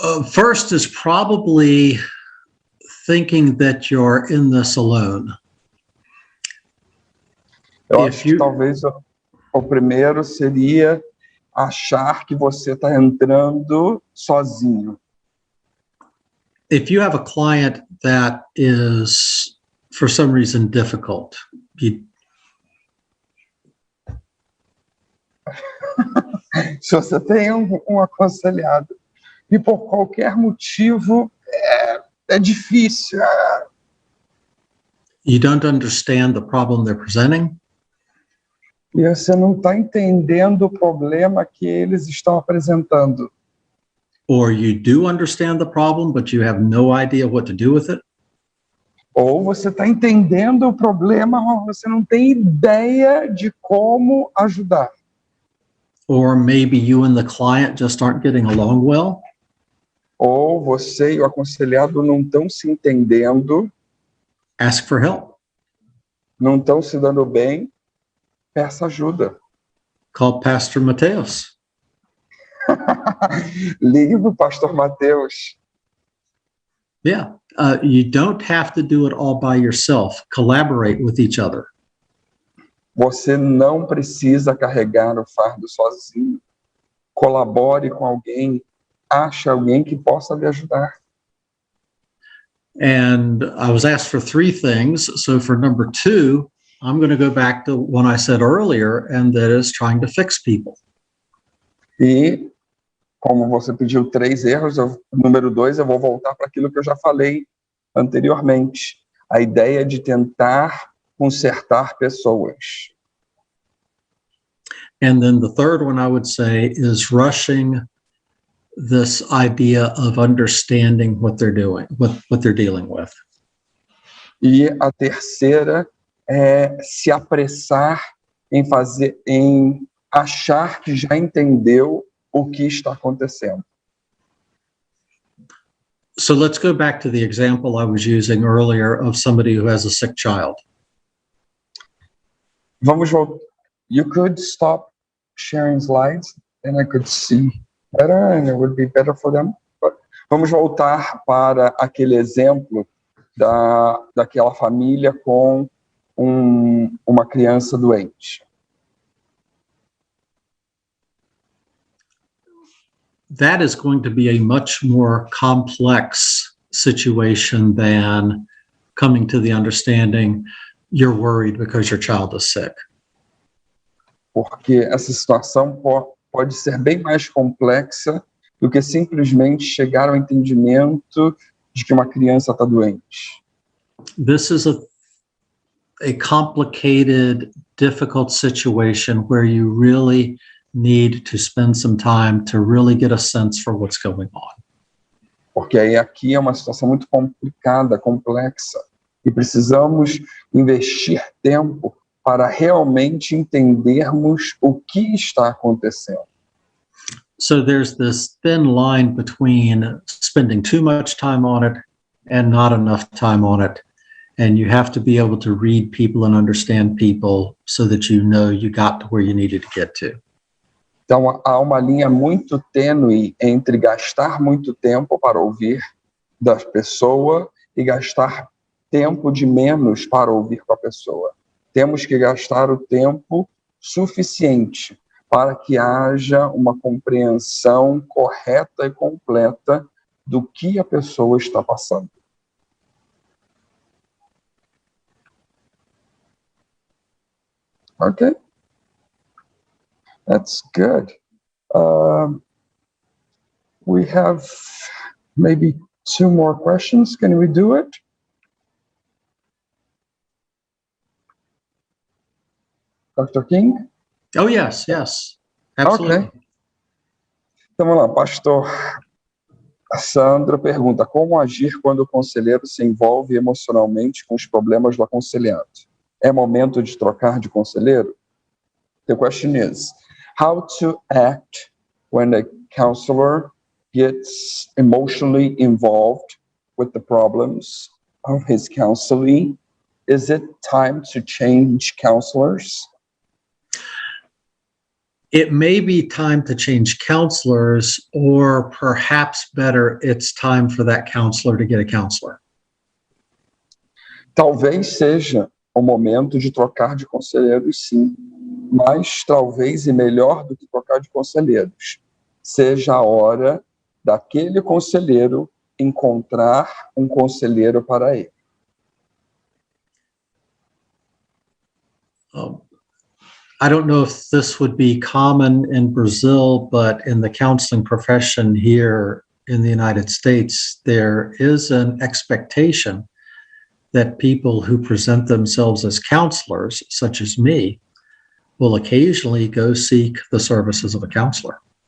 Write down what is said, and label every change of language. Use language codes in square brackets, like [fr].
[en] First is probably thinking that you're in this alone. [pt] Eu acho que talvez o primeiro seria achar que você está entrando sozinho. [en] If you have a client that is, for some reason, difficult, [pt] Se você tem um aconselhado e por qualquer motivo é difícil. [en] You don't understand the problem they're presenting, [pt] E você não está entendendo o problema que eles estão apresentando. [en] or you do understand the problem, but you have no idea what to do with it, [pt] Ou você está entendendo o problema, mas você não tem ideia de como ajudar. [en] or maybe you and the client just aren't getting along well, [pt] Ou você e o aconselhado não estão se entendendo, [en] ask for help. [pt] não estão se dando bem, peça ajuda. [en] Call Pastor Mateus. [pt] Ligue para o pastor Mateus. [en] Yeah, you don't have to do it all by yourself. Collaborate with each other. [pt] Você não precisa carregar o fardo sozinho. Colabore com alguém, ache alguém que possa lhe ajudar. [en] And I was asked for 3 things. So for number 2, I'm going to go back to what I said earlier, and that is trying to fix people. [pt] E, como você pediu 3 erros, número 2, eu vou voltar para aquilo que eu já falei anteriormente. A ideia de tentar consertar pessoas. [en] And then the third one I would say is rushing this idea of understanding what they're doing, what they're dealing with. [pt] E a terceira é se apressar em achar que já entendeu o que está acontecendo. [en] So let's go back to the example I was using earlier of somebody who has a sick child. [pt] Vamos voltar. [en] You could stop sharing slides and I could see better and it would be better for them. But [pt] vamos voltar para aquele exemplo daquela família com uma criança doente. [en] That is going to be a much more complex situation than coming to the understanding you're worried because your child is sick. [pt] Porque essa situação pode ser bem mais complexa do que simplesmente chegar ao entendimento de que uma criança está doente. [en] This is a complicated, difficult situation where you really need to spend some time to really get a sense for what's going on. [pt] Porque aí aqui é uma situação muito complicada, complexa, e precisamos investir tempo para realmente entendermos o que está acontecendo. [en] So there's this thin line between spending too much time on it and not enough time on it. And you have to be able to read people and understand people so that you know you got to where you needed to get to. [pt] Então, há uma linha muito tênue entre gastar muito tempo para ouvir da pessoa e gastar tempo de menos para ouvir com a pessoa. Temos que gastar o tempo suficiente para que haja uma compreensão correta e completa do que a pessoa está passando. [en] Okay. That's good. We have maybe 2 more questions. Can we do it? Dr. King? Oh, yes, yes, absolutely. Ok. [pt] Então, vamos lá, pastor Sandro pergunta, como agir quando o conselheiro se envolve emocionalmente com os problemas do aconselhado? É momento de trocar de conselheiro? [en] The question is, how to act when a counselor gets emotionally involved with the problems of his counselee? Is it time to change counselors? It may be time to change counselors, or perhaps better, it's time for that counselor to get a counselor. [pt] Talvez seja o momento de trocar de conselheiros, sim. Mas talvez, e melhor do que trocar de conselheiros, seja a hora daquele conselheiro encontrar um conselheiro para ele. [en] I don't know if this would be common in Brazil, but in the counseling profession here in the United States, there is an expectation that people who present themselves as counselors, such as me, will occasionally go seek the services of a counselor.